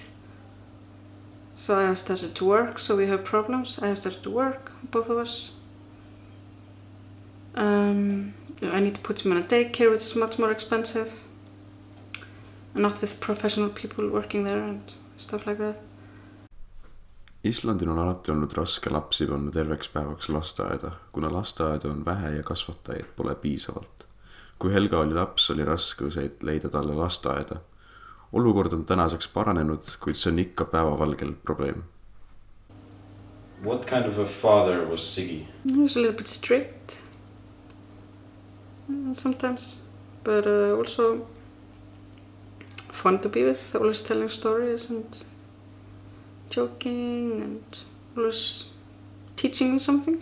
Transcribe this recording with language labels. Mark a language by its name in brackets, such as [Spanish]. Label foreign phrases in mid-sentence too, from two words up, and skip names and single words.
[English] So I have started to work, so we have problems. I have started to work, both of us. I need to put him in a daycare, which is much more expensive. And not with professional people working there and stuff like that. [Estonian] Islandil on alati olnud raske lapsi panna terveks päevaks lasteaeda, kuna lasteaeda on vähe ja kasvatajaid pole piisavalt. Kui Helga oli laps, oli raske leida talle lasteaeda. Olukord on tänaseks paranenud, kuid see on ikka päevavalgel probleem. [English] What kind of a father was Sigi? He was a little bit strict sometimes, but also fun to be with, always telling stories and joking and always teaching me something.